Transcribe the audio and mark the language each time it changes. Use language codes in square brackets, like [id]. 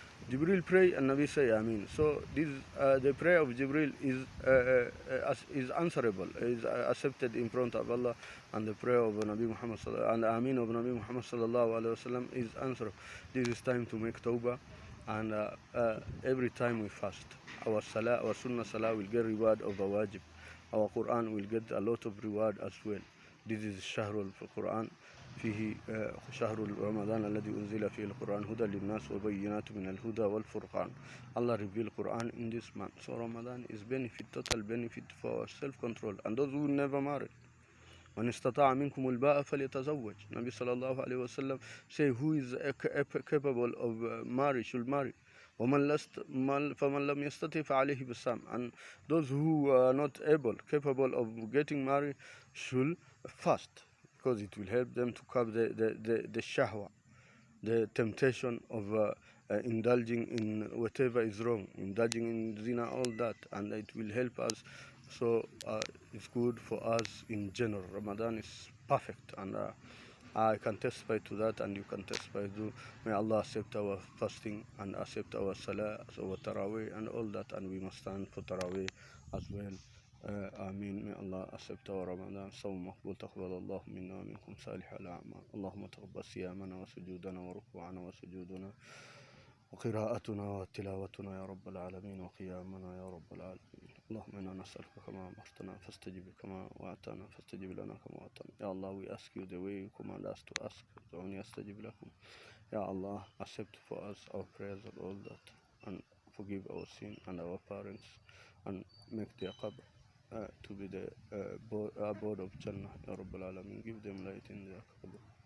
[en] Jibril pray and Nabi say Amin. So this the prayer of Jibril is answerable, is accepted in front of Allah, and the prayer of Nabi Muhammad and Amin of Nabi Muhammad sallallahu alaihi wasallam is answerable. This is time to make tawbah, and every time we fast, our salah, our sunnah salah will get reward of the wajib. Our Quran will get a lot of reward as well. This is Shahrul Quran. [ar] فيه شهر رمضان الذي أنزل فيه القرآن هدى للناس وبينات من الهدى والفرقان. [en] Allah revealed Quran in this month. So Ramadan is benefit, total benefit for self-control and those who never marry. [ar] من استطاع منكم الباء فليتزوج. [en] Nabi sallallahu alayhi wa sallam say who is capable of marriage should marry. [ar] فمن لم يستطع فعليه بالصوم. [en] And those who are not capable of getting married should fast, because it will help them to curb the shahwa, the temptation of indulging in whatever is wrong, indulging in zina, all that, and it will help us. So it's good for us in general. Ramadan is perfect, and I can testify to that, and you can testify too. May Allah accept our fasting and accept our salah, our tarawih, and all that, and we must stand for tarawih as well. [ar] آمين. [en] May Allah accept our Ramadan. [ar] صوم مقبول تقبل الله منا ومنكم صالح الأعمال. اللهم تقبل صيامنا وسجودنا وركوعنا وسجودنا وقراءتنا وتلاوتنا يا رب العالمين وقيامنا يا رب العالمين. اللهم إنا نسألك كما أمرتنا فاستجب كما وعدتنا فاستجب لنا كما وعدتنا. [en] Ya Allah, we ask you the way you command us to ask. [ar] دعوني أستجب لكم. [en] Ya Allah, accept for us our prayers and all that, and forgive our sin and our parents, and make their qabr to be the abode of Jannah, Ya Rabbal Alameen. Give them light in their qabr.